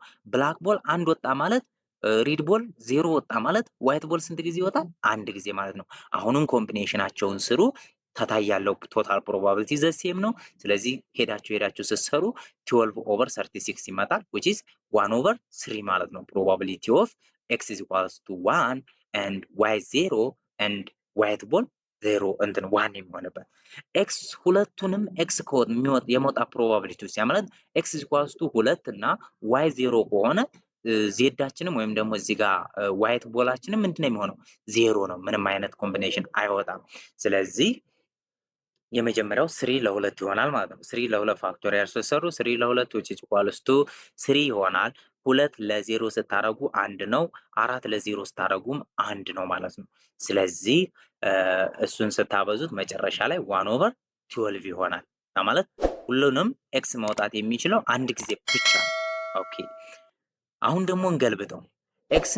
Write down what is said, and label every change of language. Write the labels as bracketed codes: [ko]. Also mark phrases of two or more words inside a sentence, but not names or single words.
[en] black ball [am] አንድ ወጣ ማለት [en] red ball [am] 0 ወጣ ማለት [en] white ball [am] ስንት ጊዜ ይወጣል? አንድ ጊዜ ማለት ነው። አሁንም ኮምቢኔሽናቸውን ስሩ። ከታይ ያለው [en] total probability the same [am] ነው። ስለዚህ ሄዳችሁ ስትሰሩ 12 ኦቨር 36 ይመጣል [en] which is 1 over 3 [am] ማለት ነው። [en] probability of x is equals to 1 and y 0 and white ball 0 [am] እንትን 1 የሚሆንበት x ሁለቱንም x የመውጣት ፕሮባቢሊቲ ሲያመጣ [en] x is equals to 2 [am] እና y 0 ከሆነ ዜዳችንም ወይም ደግሞ እዚህ ጋር ዋይት ቦላችንም ምንድነው የሚሆነው? 0 ነው። ምንም አይነት ኮምቢኔሽን አይወጣም። ስለዚህ የመጀመሪያው 3 ለ2 ይሆናል ማለት ነው። 3 ለ2 ፋክቶሪያል ስትሰሩ 3 ለ2 [en] which is equals to 3 [am] ይሆናል። 2 ለ0 ስታረጉ 1 ነው። 4 ለ0 ስታረጉም 1 ነው ማለት ነው። ስለዚህ እሱን ስታበዙት መጨረሻ ላይ 1 ኦቨር 12 ይሆናል። ማለት ሁሉንም ኤክስ መውጣት የሚችለው አንድ ጊዜ ብቻ ነው። ኦኬ አሁን ደግሞ እንገልብጠው። ኤክስን